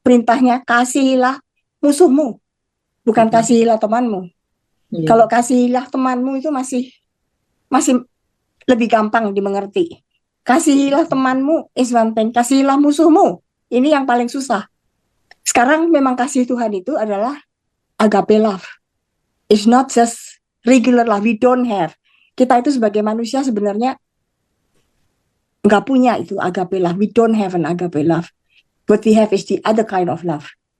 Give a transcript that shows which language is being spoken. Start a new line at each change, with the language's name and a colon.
Indonesian: Perintahnya kasihilah musuhmu, bukan kasihilah temanmu. iya. Kalau kasihilah temanmu itu masih lebih gampang dimengerti. Kasihilah temanmu
English: is one thing,
Indonesian: kasihilah musuhmu. Ini yang paling susah. Sekarang memang kasih Tuhan itu adalah agape love.
English: It's not just regular love. We don't have.
Indonesian: Kita itu sebagai manusia sebenarnya nggak punya itu agape love.
English: We don't have an agape love. What we have is the other kind of love.